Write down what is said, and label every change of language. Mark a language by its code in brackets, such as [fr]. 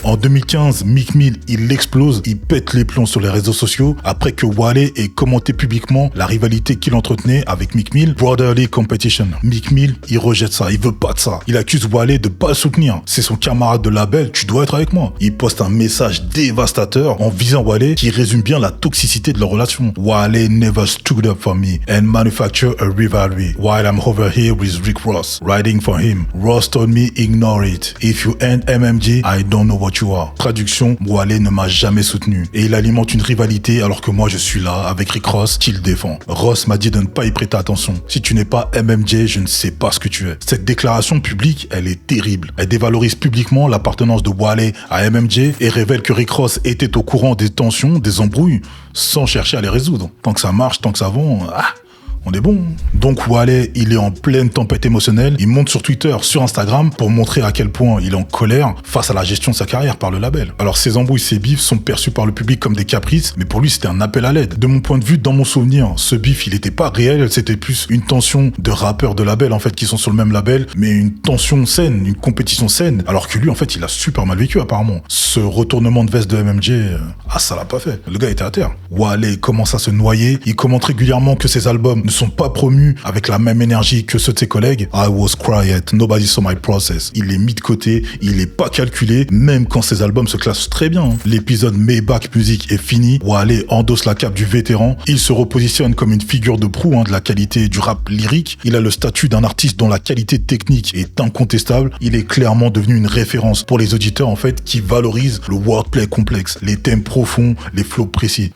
[fr] En 2015, Meek Mill, il explose, il pète les plombs sur les réseaux sociaux après que Wale ait commenté publiquement la rivalité qu'il entretenait avec Meek Mill, Brotherly Competition. Meek Mill, il rejette ça, il veut pas de ça. Il accuse Wale de pas le soutenir. C'est son camarade de label, tu dois être avec moi. Il poste un message dévastateur en visant Wale qui résume bien la toxicité de leur relation. [en] Wale never stood up for me and manufactured a rivalry while I'm over here with Rick Ross, writing for him. Ross told me ignore it. If you ain't MMG, I don't know what you are. [fr] Traduction, Wale ne m'a jamais soutenu et il alimente une rivalité alors que moi je suis là avec Rick Ross qui le défend. Ross m'a dit de ne pas y prêter attention. Si tu n'es pas MMJ, je ne sais pas ce que tu es. Cette déclaration publique, elle est terrible. Elle dévalorise publiquement l'appartenance de Wale à MMJ et révèle que Rick Ross était au courant des tensions, des embrouilles, sans chercher à les résoudre. Tant que ça marche, tant que ça vend, on est bon. Donc Wale, il est en pleine tempête émotionnelle. Il monte sur Twitter, sur Instagram pour montrer à quel point il est en colère face à la gestion de sa carrière par le label. Alors ces embrouilles, ces bifs sont perçus par le public comme des caprices, mais pour lui c'était un appel à l'aide. De mon point de vue, dans mon souvenir, ce bif il était pas réel, c'était plus une tension de rappeurs de label en fait qui sont sur le même label, mais une tension saine, une compétition saine. Alors que lui en fait il a super mal vécu apparemment. Ce retournement de veste de MMJ, ça l'a pas fait. Le gars était à terre. Wale commence à se noyer. Il commente régulièrement que ses albums ne sont pas promus avec la même énergie que ceux de ses collègues. [en] I was quiet, nobody saw my process. [fr] Il est mis de côté, il est pas calculé, même quand ses albums se classent très bien. L'épisode Maybach Music est fini. Wale endosse la cape du vétéran. Il se repositionne comme une figure de proue de la qualité du rap lyrique. Il a le statut d'un artiste dont la qualité technique est incontestable. Il est clairement devenu une référence pour les auditeurs en fait qui valorisent le wordplay complexe, les thèmes profonds, les flows précis.